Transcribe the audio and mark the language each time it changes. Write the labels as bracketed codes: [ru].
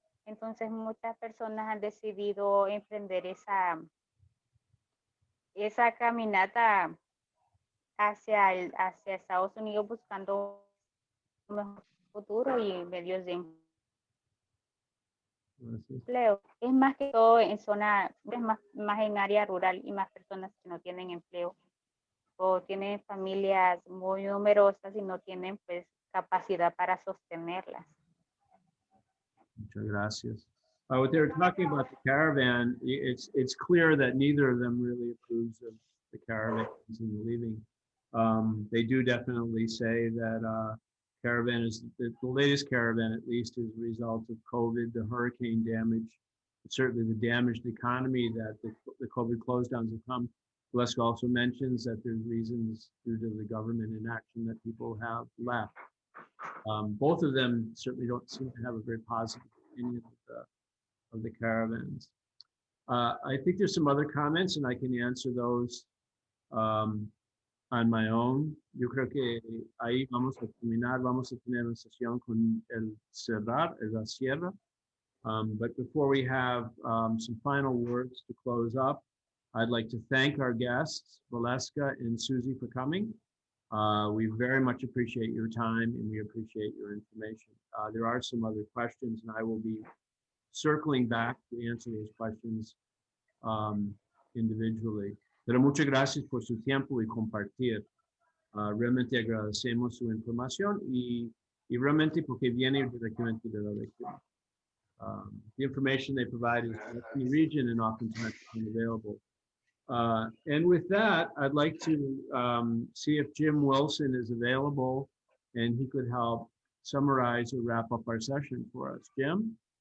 [es] Entonces, muchas personas han decidido emprender esa caminata hacia Estados Unidos buscando un mejor futuro y medios de empleo. Es más que todo en zona, es más en área rural y más personas que no tienen empleo o tienen familias muy numerosas y no tienen pues capacidad para sostenerlas. Muchas gracias. [en] What they were talking about the caravan, it's clear that neither of them really approves of the caravans and leaving. They do definitely say that caravan is, the latest caravan at least, is a result of COVID, the hurricane damage, certainly the damaged economy that the COVID close downs have come. Valeska also mentions that there's reasons due to the government inaction that people have left. Both of them certainly don't seem to have a very positive opinion of the caravans. I think there's some other comments and I can answer those on my own. [es] Yo creo que ahí vamos a terminar, vamos a tener una sesión con el cerrar, la cierra. [en] But before we have some final words to close up, I'd like to thank our guests, Valeska and Susie, for coming. We very much appreciate your time and we appreciate your information. There are some other questions and I will be circling back to answer those questions individually. [es] Pero muchas gracias por su tiempo y compartir. Realmente agradecemos su información y realmente porque viene directamente de la región. [en] The information they provide is in the region and oftentimes unavailable. And with that, I'd like to see if Jim Wilson is available and he could help summarize or wrap up our session for us. Jim?